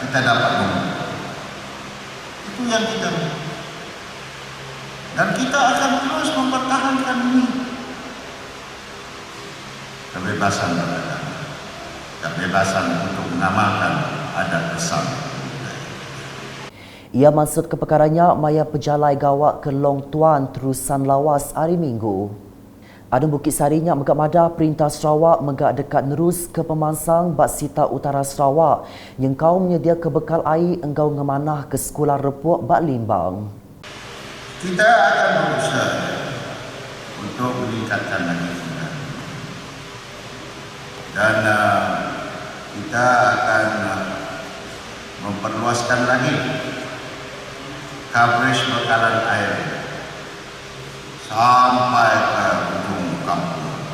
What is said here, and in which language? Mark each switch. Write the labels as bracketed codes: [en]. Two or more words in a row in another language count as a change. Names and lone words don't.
[ms] Kita dapat memupuk. Itu yang kita mau. Dan kita akan terus mempertahankan ini. Kebebasan beragama, kebebasan untuk mengamalkan adat bersama. [iba] Ia maksud keperkarannya maya pejalai gawak ke Long Tuan terusan lawas hari Minggu. Adun Bukit Sarinya megak madah Perintah Sarawak megak dekat nerus ke pemansang bak Sitak Utara Sarawak yang kau menyedia kebekal air engkau ngemanah ke sekolah repuk bak Limbang. [ms] Kita akan berusaha untuk meningkatkan lagi dan kita akan memperluaskan lagi coverage bekalan air sampai ke ujung kampung.